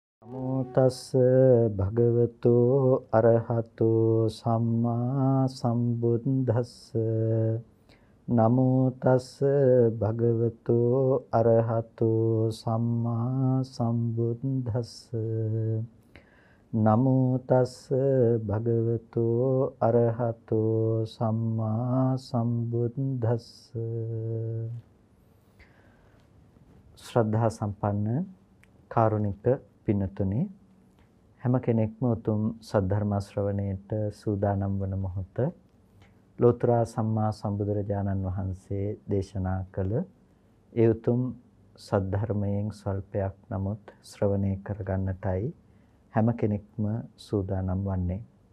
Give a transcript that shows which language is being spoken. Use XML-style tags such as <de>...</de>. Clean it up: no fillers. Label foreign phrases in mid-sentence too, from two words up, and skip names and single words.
<pi>නමෝ තස්ස භගවතු අරහතෝ සම්මා සම්බුද්දස්ස නමෝ තස්ස භගවතු අරහතෝ සම්මා සම්බුද්දස්ස නමෝ තස්ස භගවතු අරහතෝ සම්මා සම්බුද්දස්ස</pi> <si>ශ්‍රද්ධා සම්පන්න කාරුණික පින්නතුනේ හැම කෙනෙක්ම උතුම් සද්ධර්ම ශ්‍රවණයට සූදානම් වන මොහොත ලෝතර සම්මා සම්බුදුරජාණන් වහන්සේ දේශනා කළ ඒ උතුම් සද්ධර්මයෙන් සල්පයක් නමුත් ශ්‍රවණය කරගන්නටයි හැම කෙනෙක්ම සූදානම් වන්නේ.</si>